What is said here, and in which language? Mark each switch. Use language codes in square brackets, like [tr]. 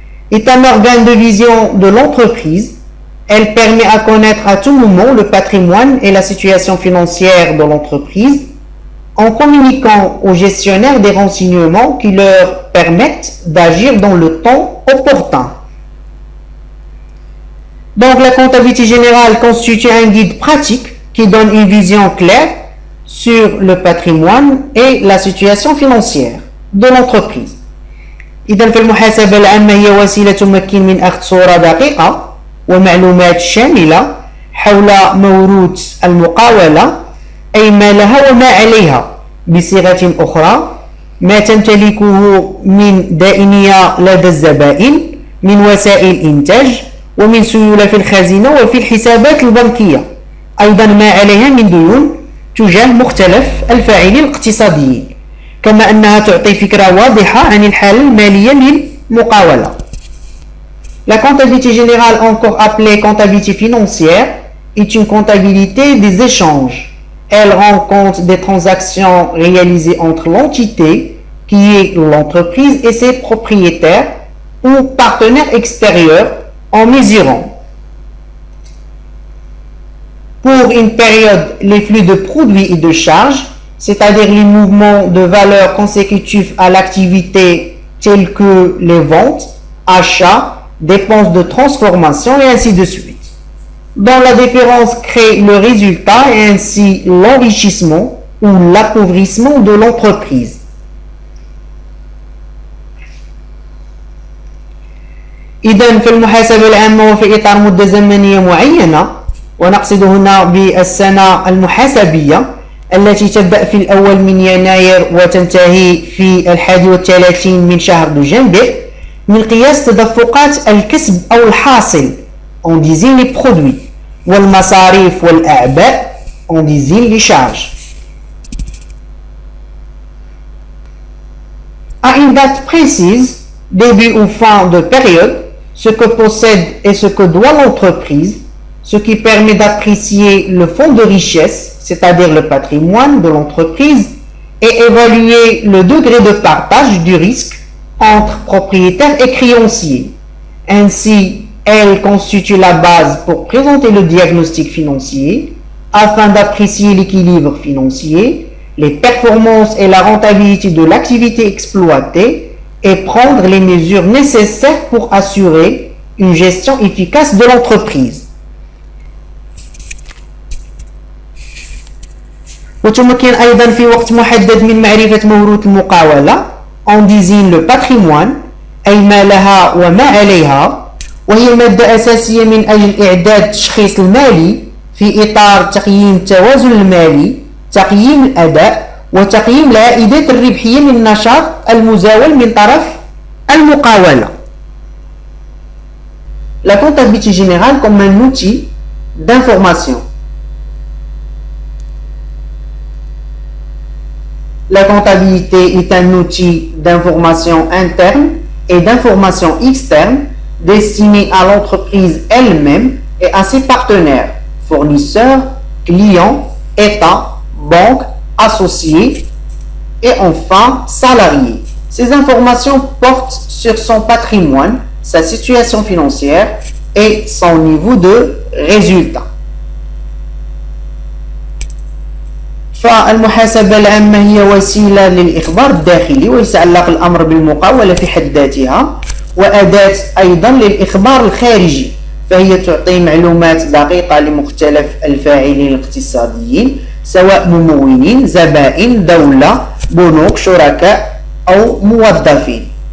[fr] Est un organe de vision de l'entreprise. Elle permet à connaître à tout moment le patrimoine et la situation financière de l'entreprise en communiquant aux gestionnaires des renseignements qui leur permettent d'agir dans le temps opportun. Donc la comptabilité générale constitue un guide pratique qui donne une vision claire sur le patrimoine et la situation financière de l'entreprise. [ar] إذن فالمحاسبة العامة هي وسيلة تمكن من أخذ صورة دقيقة ومعلومات شاملة حول موروث المقاولة أي ما لها وما عليها بصيغة أخرى ما تمتلكه من دائنية لدى الزبائن من وسائل إنتاج ومن سيولة في الخزينة وفي الحسابات البنكية، أيضا ما عليها من ديون تجاه مختلف الفاعلين الاقتصاديين، كما أنها تعطي فكرة واضحة عن الحالة المالية للمقاولة. [fr] La comptabilité générale, encore appelée comptabilité financière, est une comptabilité des échanges. Elle rend compte des transactions réalisées entre l'entité, qui est l'entreprise, et ses propriétaires ou partenaires extérieurs en mesurant, pour une période, les flux de produits et de charges, c'est-à-dire les mouvements de valeur consécutifs à l'activité tels que les ventes, achats, dépenses de transformation et ainsi de suite. Dont la différence crée le résultat et ainsi l'enrichissement ou l'appauvrissement de l'entreprise. [ar] إذن في المحاسبة العامة وفي إطار مدة زمنية معينة، ونقصد هنا بالسنة المحاسبية التي تبدأ في الأول من يناير وتنتهي في 31 من شهر دجنبر، من قياس تدفقات الكسب أو الحاصل [fr] on désigne les produits [ar] والمصاريف والأعباء [fr] on désigne les charges. À une date précise, début ou fin de période, ce que possède et ce que doit l'entreprise, ce qui permet d'apprécier le fonds de richesse, c'est-à-dire le patrimoine de l'entreprise, et évaluer le degré de partage du risque entre propriétaires et créanciers. Ainsi, elle constitue la base pour présenter le diagnostic financier afin d'apprécier l'équilibre financier, les performances et la rentabilité de l'activité exploitée et prendre les mesures nécessaires pour assurer une gestion efficace de l'entreprise. [ar] وتمكن أيضا في وقت محدد من معرفة موروث المقاولة [fr] on désigne le patrimoine [ar] أي ما لها وما عليها، وهي مادة أساسية من أجل إعداد التشخيص المالي في إطار تقييم التوازن المالي، تقييم الأداء، وتقييم العائدات الربحية من النشاط المزاول من طرف المقاولة. [fr] La comptabilité générale comme un outil d'information. La comptabilité est un outil d'information interne et d'information externe destiné à l'entreprise elle-même et à ses partenaires, fournisseurs, clients, États, banques, associés et enfin salariés. Ces informations portent sur son patrimoine, sa situation financière et son niveau de résultat. [ar] فالمحاسبة العامة هي وسيلة للإخبار الداخلي ويتعلق الأمر بالمقاولة في حد ذاتها، وأداة أيضا للإخبار الخارجي، فهي تعطي معلومات دقيقة لمختلف الفاعلين الاقتصاديين سواء ممولين، زبائن، دولة، بنوك، شركاء أو موظفين.